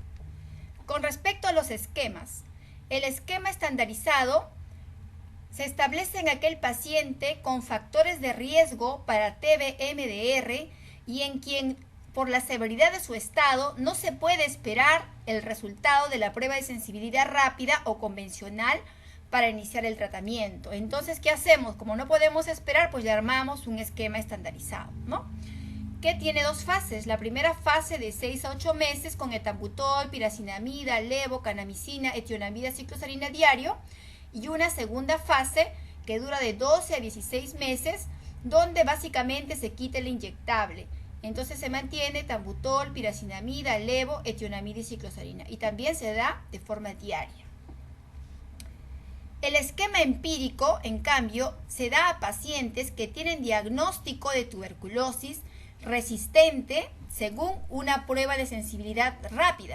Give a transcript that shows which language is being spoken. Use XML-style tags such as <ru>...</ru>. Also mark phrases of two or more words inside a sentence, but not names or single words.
<es>Con respecto a los esquemas, el esquema estandarizado se establece en aquel paciente con factores de riesgo para TB-MDR y en quien, por la severidad de su estado, no se puede esperar el resultado de la prueba de sensibilidad rápida o convencional para iniciar el tratamiento. Entonces, ¿qué hacemos? Como no podemos esperar, pues le armamos un esquema estandarizado, ¿no? Que tiene 2 fases. La primera fase de 6 a 8 meses con etambutol, piracinamida, levo, kanamicina, etionamida, cicloserina diario, y una segunda fase que dura de 12 a 16 meses, donde básicamente se quita el inyectable. Entonces se mantiene etambutol, piracinamida, levo, etionamida y cicloserina, y también se da de forma diaria. El esquema empírico, en cambio, se da a pacientes que tienen diagnóstico de tuberculosis resistente según una prueba de sensibilidad rápida.</es>